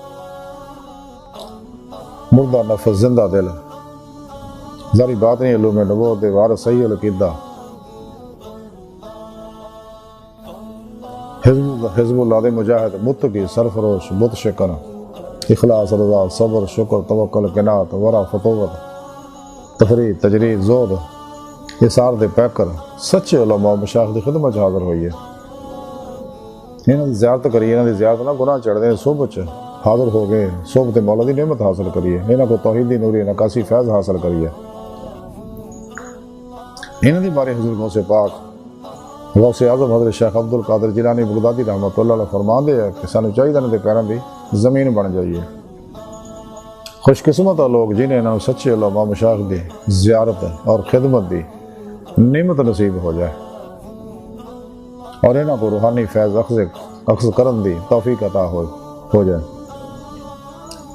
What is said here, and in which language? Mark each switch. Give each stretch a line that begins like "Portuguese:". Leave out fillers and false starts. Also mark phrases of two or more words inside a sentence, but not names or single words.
Punjabi: مردہ نفس زندہ دل ذری بات نہیں علوم نبوت دے وارث صحیح العقیدہ حزب اللہ دے مجاہد متقی سرفروش بت شکر اخلاص رضا صبر شکر توکل قناعت ورع فتوت تفرید تجرید زہد اثار دے پیکر سچے علماء مشایخ دی خدمت حاضر ہوئی ہے، انہاں دی زیارت کریے، انہاں دی زیارت نہ گناہ چڑھ دیں، صحبت حاضر ہو گئے، صحبت مولا دی نعمت حاصل کریے، انہاں کو توحیدی نوری نکاسی فیض حاصل کریے، انہاں دی بارے حضور غوث پاک غوث اعظم حضرت شیخ عبد القادر جیلانی بغدادی
Arabic: رحمۃ اللہ علیہ
Punjabi: فرماندے ہیں کہ سانو چاہیے انہاں دے پیراں دی زمین بن جائیے، خوش قسمت لوگ جنہیں انہوں سچے علماء مشایخ دی زیارت اور خدمت دی نعمت نصیب ہو جائے، اور انہوں کو روحانی فیض اخذ کرن دی توفیق عطا ہو جائے۔